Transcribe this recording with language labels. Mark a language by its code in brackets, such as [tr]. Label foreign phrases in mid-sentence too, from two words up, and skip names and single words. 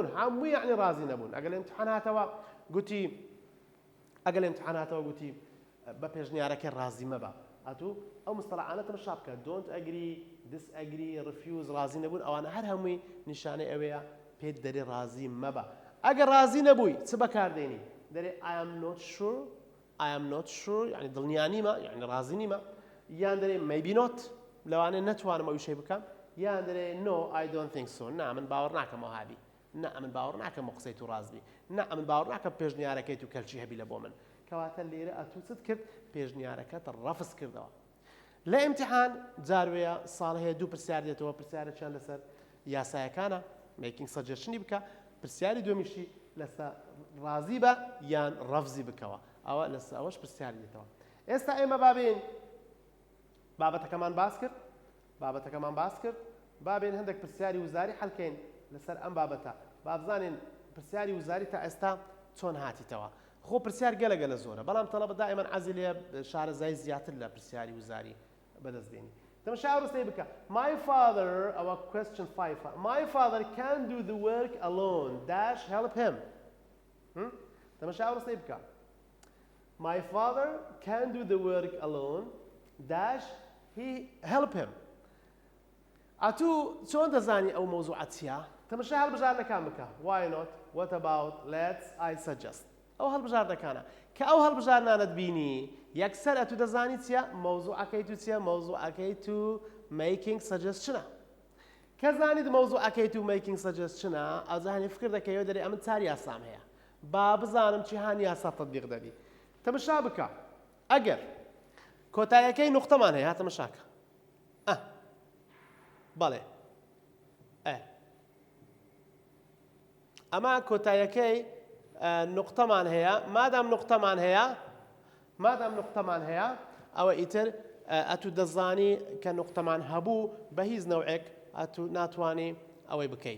[ckb] هەمووی یعنی ڕازی نەبوون. ئەگەر ئیمتیحان هاتەوە گوتی بە پێشنیارەکە ڕازی مەبە. ئەتوو ئەو مستەلاحانەتم شاب بکە. [en] don't agree disagree refuse [ckb] ڕازی نەبوون ئەوانە هەر هەمووی نیشانەی ئەوەیە پێت دەرێ ڕازی مەبە. ئەگەر ڕازی نەبووی چ بەکاردێنی؟ دەرێ [en] I am not sure [ckb] یعنی دڵنیانیمە یعنی ڕازی نیمە. یان دەرێ [en] maybe not [ckb] لەوانێ نەتوانم ئەو شەی بکەم. یان دەرێ [en] no I don't think so [ckb] نا من باوەڕ ناکەم ئەو هابی. نا من باوەڕ ناکەم ئەو قسەی تو ڕازبی. نا من باوەڕ ناکەم پێشنیارەکەی تو کەلچی هەبی لە بۆ من. کەواتە لێرە ئەتوو چت کرد پێشنیارەکەت ڕەفز کردەوە. لە ئیمتیحان جاروەیە ساڵ هەیە دوو پرسیار دێتەوە. پرسیارێکیان لەسەر یاسایەکانە [en] making suggestion [ckb] بکە. پرسیاری دومیشی لەسەر ڕازی بە یان ڕەفزی بکەوە. ئەوە لەسەر ئەوەش پرسیاری دێتەوە. ئێستا ئێمە بابین بابەتەکەمان باس کرد. بابین هەندێک پرسیاری وزاری حەلکەین لەسەر ئەم بابەتە. بابزانین پرسیاری وزاری تا ئێستا چۆن هاتیتەوە. خۆ پرسیار گەلە زۆرە بەڵام تەڵەبە دائیمەن عەزی لێ شارەزای زیاتر لە پرسیاری وزاری بەدەستبێنی. تەماشا ڕستەی بکە. [en] My father ئەوە question 5 My father can do the work alone dash help him. [ckb] تەماشای ئەو ڕستەی بکە. [en] My father can do the work alone dash he help him. [ckb] ئەتوو چۆن دەزانی ئەو مۆزوعەت چییە؟ تەماشای هەڵبژاردنەکان بکە. [en] Why not? What about? Let's. I suggest. [ckb] ئەو هەڵبژاردنەکانە کە ئەو هەڵبژاردنانت بینی یەکسەر ئەتوو دەزانی چییە؟ مۆزوعەکەی تو چییە؟ مۆزوعەکەی تو [en] making suggestion. [ckb] کە زانیت مۆزوعەکەی تو [en] making suggestion [ckb] ئەزانی فکر دەکەیەوە دەرێ ئەمن چار یاسام هەیە. با بزانم چی هاانی یاسا تەطبیق دەبی. تەماشا بکە. ئەگەر کۆتاییەکەی نوقتەمان هەیە تەماشاکە. بەڵێ. ئەمە کۆتاییەکەی نوقتەمان هەیە مادام نوقتەمان هەیە ئەوە ئیتر ئەتوو دەزانی کە نوقتەمان هەبوو بە هیچ نەوعێک ناتوانی ئەوەی بکەیت.